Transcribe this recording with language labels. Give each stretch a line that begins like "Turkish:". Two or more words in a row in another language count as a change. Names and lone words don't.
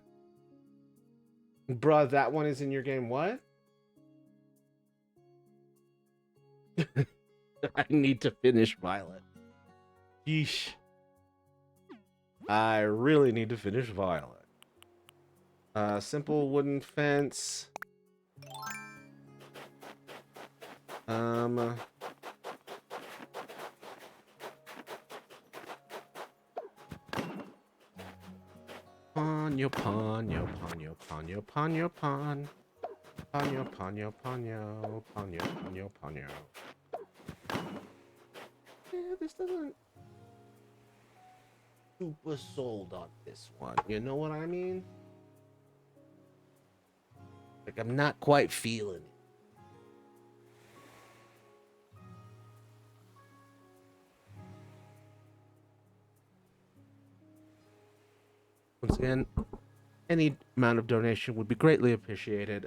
English: Bruh, that one is in your game. What? I need to finish Violet. Yeesh. I really need to finish Violet. Simple wooden fence. Ponyo, ponyo, ponyo, ponyo, ponyo, pon. Ponyo, ponyo, ponyo, ponyo, ponyo, ponyo. Yeah, this doesn't super sold on this one. You know what I mean? Like, I'm not quite feeling it. Once again, any amount of donation would be greatly appreciated.